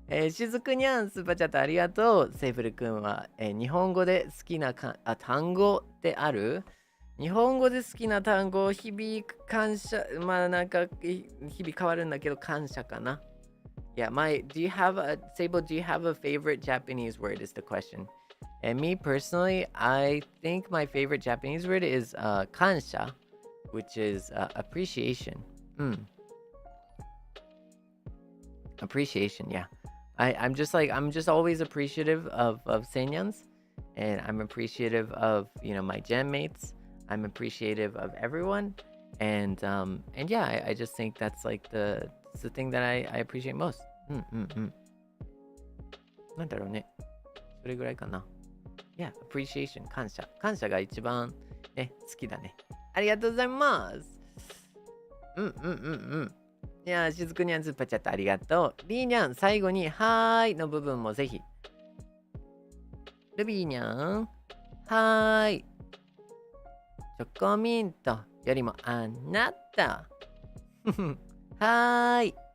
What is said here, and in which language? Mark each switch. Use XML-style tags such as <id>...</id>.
<ja>しずくにゃん、スーパーチャットありがとう。セイブルくんは、日本語で好きな単語ってある？日本語で好きな単語、日々感謝、まあなんか日々変わるんだけど感謝かな。</ja> <en>Yeah, do you have Seible, do you have a favorite Japanese word is the question. And me personally, I think my favorite Japanese word is kansha, which is appreciation. Appreciation, yeah. I'm just always appreciative of Seinyans, and I'm appreciative of, my gem mates. I'm appreciative of everyone, and yeah, I just think that's like the thing that I appreciate most.</en> <ja>なんだろうね。それぐらいかな。</ja> <en>Yeah, appreciation, 感謝。</en> <ja>感謝が一番ね、好きだね。ありがとうございます。いや、しずくにゃんスーパーチャットありがとう。りーにゃん、最後に、はーいの部分もぜひ。ルビーにゃん、はーい。チョコミントよりもあなた。はーい。</ja>